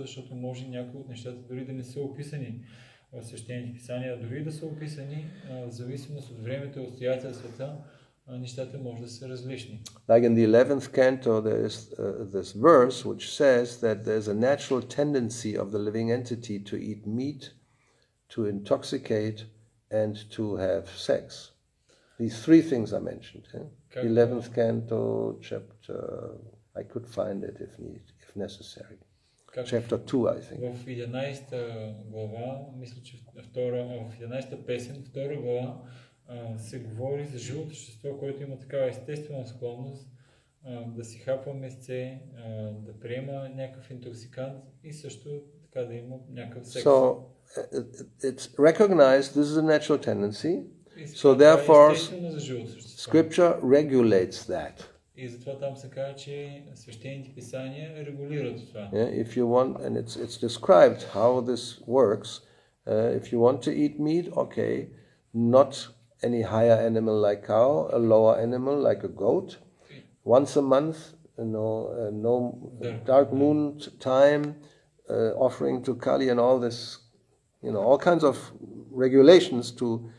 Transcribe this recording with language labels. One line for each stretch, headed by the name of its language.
Bulgarian: Защото може някои от нещата дори да не са описани в свещените писания, а дори да са описани, в зависимост от времето и обстоятелствата, нещата може да са различни.
English: Like in the 11th canto, there is this verse which says that there's a natural tendency of the living entity to eat meat, to intoxicate, and to have sex. These three things are mentioned. 11th canto, chapter, I could find it if necessary. Chapter 2, I think.
Bulgarian: В 11-та глава, мисля, че в 11-та песен, 2 глава, се говори за живото същество, което има такава естествена склонност да си хапва месце, да приема някакъв интоксикант и също така да има някакъв секс.
English: So it's recognized this is a natural tendency. So therefore, Scripture regulates that.
Bulgarian: И затова там се казва, че свещените писания регулират това.
English: If you want, and it's described how this works. If you want to eat meat, okay, not any higher animal like cow, a lower animal like a goat. Once a month, no dark moon time, offering to Kali and all this, all kinds of regulations to.